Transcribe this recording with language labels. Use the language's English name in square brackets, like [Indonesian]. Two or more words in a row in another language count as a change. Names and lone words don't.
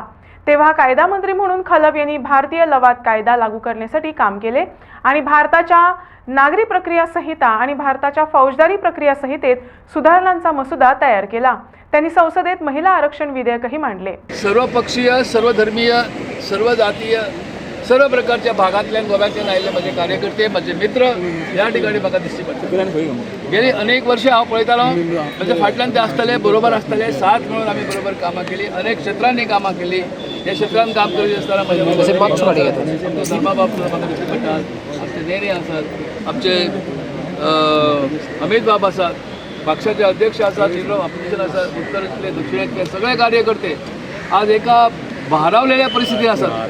[Marathi] तेव्हा कायदा मंत्री म्हणून खलप यांनी भारतीय लवाद कायदा लागू करण्यासाठी काम केले आणि भारताच्या नागरी प्रक्रिया संहिता आणि भारताच्या फौजदारी प्रक्रिया संहितेत सुधारणांचा मसुदा तयार केला। त्यांनी संसदेत महिला आरक्षण विधेयकही मांडले। सर्वपक्षीय, सर्वधर्मीय, सर्व जातीय, सर्व प्रकारच्या भागातल्या गोव्यातून आलेले माझे कार्यकर्ते, माझे मित्र या ठिकाणी म्हाका दिसचे पडटा। [Konkani] गेली अनेक वर्ष हांव पळयतालो, म्हणजे फाटल्यान ते आसतले, बरोबर आसतले, साथ मेळून आमी बरोबर कामां केली, अनेक क्षेत्रांनी कामां केली। ह्या क्षेत्रांत काम करीत आसतना म्हजे धर्माबाब म्हाका दिसचे पडटात, आमचे नेरे आसात, आमचे अमित बाब आसात, पक्षाचे अध्यक्ष आसात, ऑपोजिशन आसात, उत्तरेतले दक्षिणेतले सगळे कार्यकर्ते आज एका भारावलेल्या परिस्थितीत आसात।